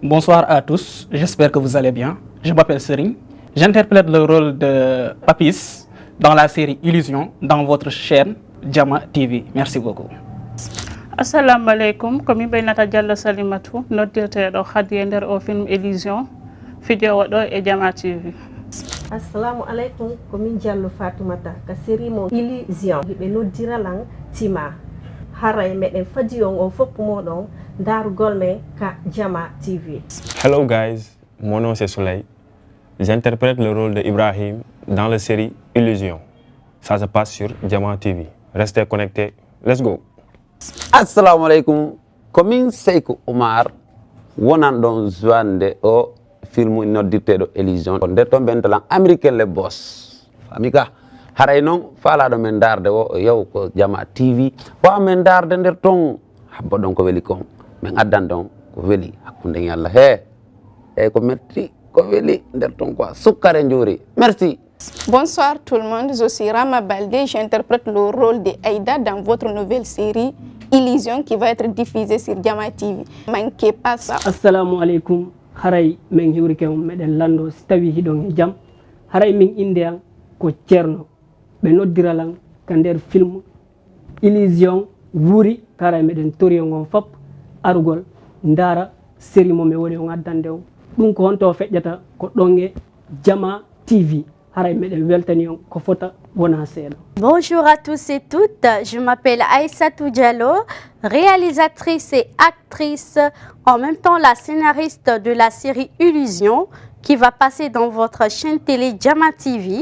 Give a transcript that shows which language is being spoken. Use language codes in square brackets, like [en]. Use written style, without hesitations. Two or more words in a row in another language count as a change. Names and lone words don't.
[fr] Bonsoir à tous, j'espère que vous allez bien. Je m'appelle Serigne, j'interprète le rôle de Papis dans la série Illusion dans votre chaîne Jama TV. Merci beaucoup. [ar] السلام عليكم, [ff] komi Baynata Diallo Salimatu, noddirteɗo Khady e nder o film Illusion, fijowo ɗo e Jama TV. [ar] السلام عليكم, [ff] komin Diallo Fatoumata ka série mo Illusion ɓe noddiralan Tima. Haray meɗen fadi on o fopp moɗon darugol men ka Jama TV. [en] Hello guys, [fr] mon nom c'est Soleil. J'interprète le rôle de Ibrahim dans la série Illusion. Ça se passe sur Jama TV. Restez connectés. [en] Let's go. [ar] السلام عليكم. [ff] Komin Seykou Oumar wonan ɗon joinde o film noddirteɗo Illusion nder ton ɓentolan [fr] américain le boss [ff] amika haray noon faalaɗo men darde o yaw ko Jama TV wawa men darde nder ton habba ɗon ko weeli kon min addan ɗon ko weeli hakkude Allah he eyyi ko metti ko weeli nder ton quoi sukkare njuuri. [fr] Merci. Bonsoir tout le monde, je suis Rama Baldé, j'interprète le rôle de Aïda dans votre nouvelle série Illusion qui va être diffusée sur Jama TV. Manquez pas ça. [ar] السلام عليكم. [ff] Haray min hiwrike on meɗen lando si tawi hiɗon e jaam haray min inde an ko ceerno ɓe noddiralan ka nder film Illusion wuuri haray meɗen tori on fop arugol ndara série mo mi woni on addande on ɗum ko honto feƴƴata ko ɗon e Jama TV. [fr] Bonjour à tous et toutes, je m'appelle Aïssatou Diallo, réalisatrice et actrice, en même temps la scénariste de la série Illusion qui va passer dans votre chaîne télé Jama TV.